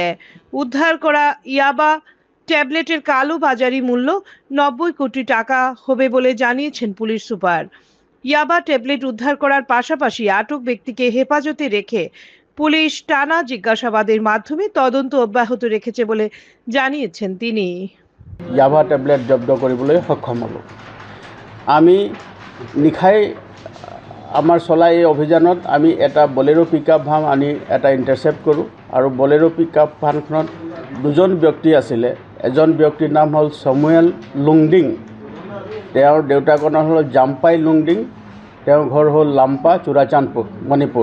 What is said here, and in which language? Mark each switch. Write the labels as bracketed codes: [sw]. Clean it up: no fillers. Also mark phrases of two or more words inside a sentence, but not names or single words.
[bn] উদ্ধার করা ইয়াবা ট্যাবলেটের কালো বাজারি মূল্য 90 কোটি টাকা হবে বলে জানিয়েছেন পুলিশ সুপার। ইয়াবা ট্যাবলেট উদ্ধার করার পাশাপাশি আটক ব্যক্তিকে হেফাজতে রেখে পুলিশ টানা জিজ্ঞাসাবাদের মাধ্যমে তদন্ত অব্যাহত রেখেছে বলে জানিয়েছেন তিনি। [as] ইয়াবা ট্যাবলেট জব্দ কৰিবলৈ সক্ষম হলো। আমি নিশাই আমাৰ চলা এই অভিযানত আমি এটা বলেৰো [en] pickup van [as] আনি এটা ইণ্টাৰচেপ্ট কৰোঁ আৰু বলেৰো পিকআপ ভানখনত দুজন ব্যক্তি আছিলে। এজন ব্যক্তিৰ নাম হ'ল স্যামুয়েল লুংডিং, তেওঁৰ দেউতাকৰ নাম হ'ল জাম্পাই লুংডিং, তেওঁৰ ঘৰ হ'ল লাম্পা চূড়াচাঁদপুৰ মণিপুৰ।